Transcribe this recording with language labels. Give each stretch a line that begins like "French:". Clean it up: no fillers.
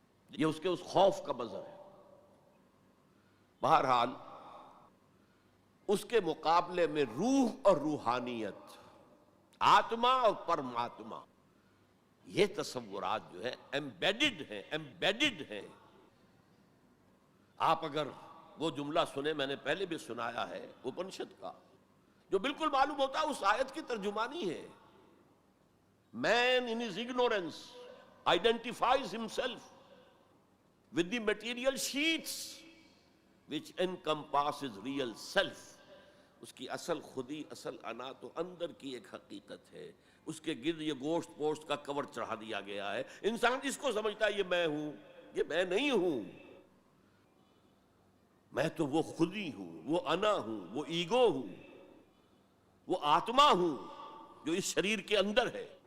Urdu: یہ اس کے اس خوف کا مظہر ہے. بہرحال اس کے مقابلے میں روح اور روحانیت، آتما اور پرماتما، یہ تصورات جو ہے ایمبیڈڈ ہیں. آپ اگر وہ جملہ سنیں، میں نے پہلے بھی سنایا ہے اپنشد کا، جو بالکل معلوم ہوتا ہے اس آیت کی ترجمانی ہے.
English: Man in his ignorance identifies himself with the material sheets which encompasses real self.
Urdu: اس کی اصل خودی، اصل انا تو اندر کی ایک حقیقت ہے. اس کے گرد یہ گوشت پوشت کا کور چڑھا دیا گیا ہے. انسان اس کو سمجھتا ہے یہ میں ہوں، یہ میں نہیں ہوں. میں تو وہ خودی ہوں، وہ انا ہوں، وہ ایگو ہوں، وہ آتما ہوں جو اس شریر کے اندر ہے.